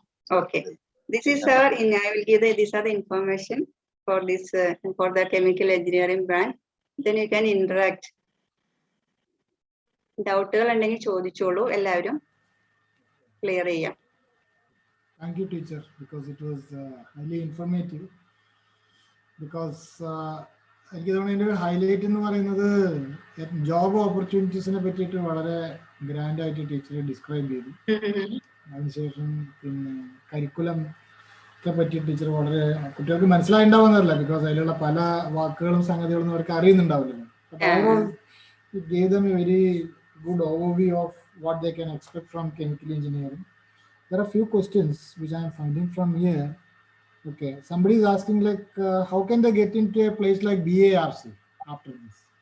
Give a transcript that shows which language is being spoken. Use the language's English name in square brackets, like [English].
[English] Okay. This is I will give these are the information for this for the chemical engineering branch. Then you can interact. [Malayalam] ഡൗട്ടുകൾ ഉണ്ടെങ്കിൽ ചോദിച്ചോളൂ, എല്ലാവരും clear ചെയ്യാം. [English] Thank you, teacher, because it was highly informative. [Malayalam] Because എനിക്ക് തോന്നുന്നു ഇതിൻ്റെ ഒരു highlight എന്ന് പറയുന്നത് ജോബ് ഓപ്പർച്യൂണിറ്റീസിനെ പറ്റിയിട്ട് വളരെ ഗ്രാൻഡ് ആയിട്ട് ടീച്ചർ ഡിസ്ക്രൈബ് ചെയ്തു. അതിനുശേഷം പിന്നെ കരിക്കുലത്തെ പറ്റി ടീച്ചർ വളരെ കുട്ടികൾക്ക് മനസ്സിലായിണ്ടാവുന്നതല്ല, ബിക്കോസ് അതിലുള്ള പല വാക്കുകളും സംഗതികളും അവർക്ക് അറിയുന്നുണ്ടാവില്ലല്ലോ. [English] Overall it gave them a very good overview of what they can expect from chemical engineering. There are few questions which I am finding from here. Okay, somebody is asking like, how can they get into a place like BARC after this?